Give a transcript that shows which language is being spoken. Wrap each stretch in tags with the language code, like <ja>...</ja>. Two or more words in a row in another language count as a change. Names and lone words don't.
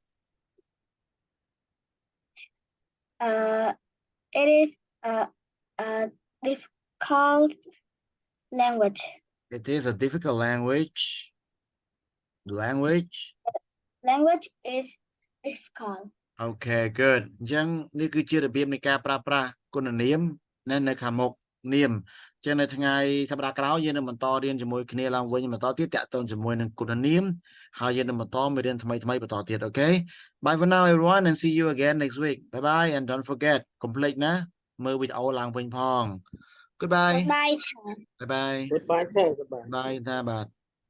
<en>It is a difficult language. it is a difficult language Language is difficult. okay good</en> <km>ចឹងនេះគឺជារបៀបនៃការប្រើប្រាស់គុណនាមនៅខាងមុខនាមចឹងនៅថ្ងៃសប្តាហ៍ក្រោយយើងនឹងបន្តរៀនជាមួយគ្នាឡើងវិញបន្តទៀតតាក់ទងជាមួយនឹងគុណនាមហើយយើងនឹងបន្តមេរៀនថ្មីបន្តទៀត</km> <en>okay bye for now everyone and see you again next week bye bye and don't forget complete</en> <km>ណាមើលវីដេអូឡើងវិញផង goodbye</km> <en>Goodbye. bye bye goodbye sir goodbye</en> <km>bye តាបាទ</km>